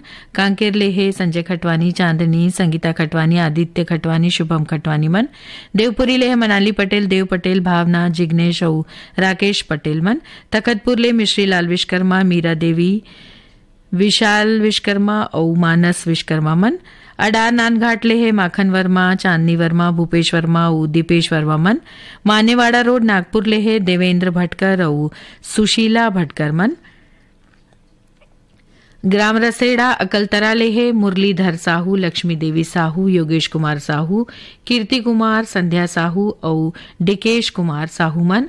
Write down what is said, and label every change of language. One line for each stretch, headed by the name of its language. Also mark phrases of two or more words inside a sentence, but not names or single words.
Chhattisgarhi: कांकेर ले है संजय खटवानी, चांदनी, संगीता खटवानी, आदित्य खटवानी, शुभम खटवानी मन। देवपुरी ले है मनाली पटेल, देव पटेल, भावना, जिग्नेश और राकेश पटेल मन। तखतपुर ले मिश्री लाल विश्वकर्मा, मीरा देवी, विशाल विश्वकर्मा और मानस विश्वकर्मा मन। अडार नानघाट ले है माखन वर्मा, चांदनी वर्मा, भूपेश वर्मा और दीपेश वर्मा मन। मानेवाड़ा रोड नागपुर ले है देवेंद्र भटकर और सुशीला भटकर मन। ग्राम रसेड़ा अकलतरा ले है मुरलीधर साहू, लक्ष्मी देवी साहू, योगेश कुमार साहू, कीर्ति कुमार, संध्या साहू और डिकेश कुमार साहू मन।